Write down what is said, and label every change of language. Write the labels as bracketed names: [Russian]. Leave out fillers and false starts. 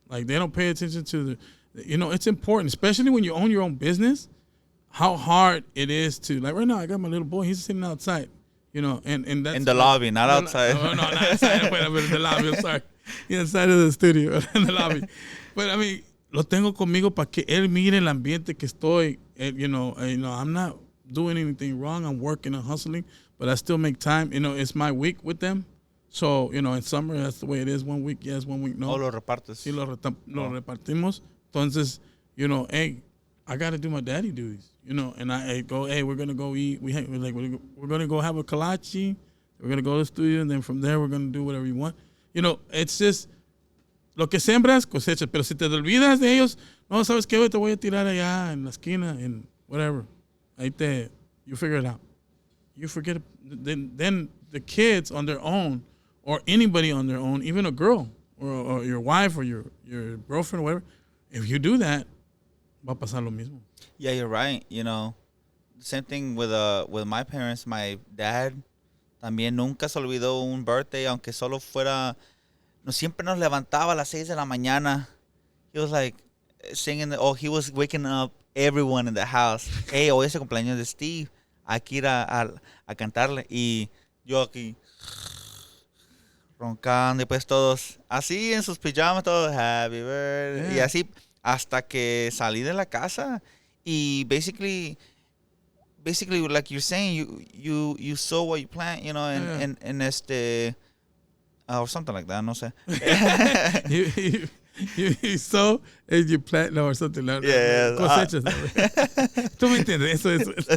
[English] Like they don't pay attention to it's important, especially when you own your own business, how hard it is to, like right now, I got my little boy, he's sitting outside, and that's in the lobby, not outside. No, not outside. Wait, I'm in the lobby. I'm sorry. Inside of the studio, in the lobby. But I mean, [Spanish] lo tengo conmigo para que él mire el ambiente que estoy. [English] I'm not doing anything wrong. I'm working and hustling, but I still make time. It's my week with them. So, in summer, that's the way it is. 1 week, yes, 1 week, no. [Spanish] Oh, lo repartes. Sí, lo repartimos. Entonces, [English] hey, I got to do my daddy duties, and I go, hey, we're going to go eat. We're going to go have a kolache. We're going to go to the studio, and then from there, we're going to do whatever you want. It's just, [Spanish] lo que sembras, cosechas. Pero si te olvidas de ellos, no, ¿sabes qué? Hoy te voy a tirar allá en la esquina, [English] and whatever. You figure it out. You forget it. Then the kids on their own, or anybody on their own, even a girl, or your wife, or your girlfriend, or whatever, if you do that, [Spanish] va a pasar lo mismo. [English] Yeah, you're right. Same thing with my parents. My dad [Spanish] también nunca se olvidó un [English] birthday, [Spanish] aunque solo fuera. Siempre nos levantaba a las 6 de la mañana. [English] He was like singing. He was waking up everyone in the house. [Spanish] Hey, hoy es el cumpleaños de Steve. Hay que ir a cantarle. Y yo aquí roncando, y pues todos así en sus pijamas, todos [English] happy birthday. Yeah. [Spanish] Y así hasta que salí de la casa. [English] Y basically, like you're saying, you sow what you plant, and or something like that, [Spanish] no sé. [English] you sow and you plant, or something like that. Yeah. [Spanish] Cosechas. Tú me entiendes, eso.